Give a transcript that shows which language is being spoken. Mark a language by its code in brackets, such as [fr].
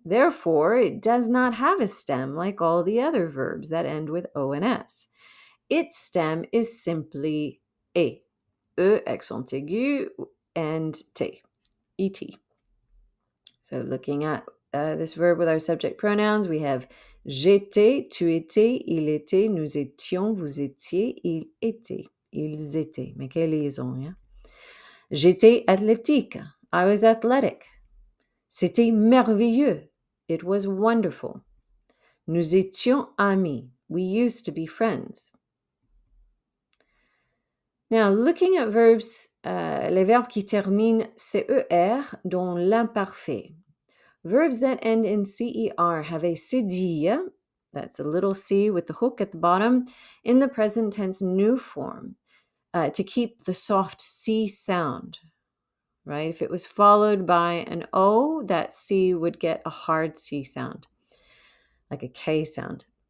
[en] Therefore, it does not have a stem like all the other verbs that end with O and S. Its stem is simply E accent aigu, and T, et. So looking at this verb with our subject pronouns, we have [fr] j'étais, tu étais, il était, nous étions, vous étiez, il était, ils étaient. Mais quelle liaison, hein? J'étais athlétique. [en] I was athletic. [fr] C'était merveilleux. [en] It was wonderful. [fr] Nous étions amis. [en] We used to be friends. Now, looking at verbs, [fr] les verbes qui terminent CER dans l'imparfait. [en] Verbs that end in CER have a cédille, that's a little C with the hook at the bottom, in the present tense new form to keep the soft C sound, right? If it was followed by an O, that C would get a hard C sound, like a K sound.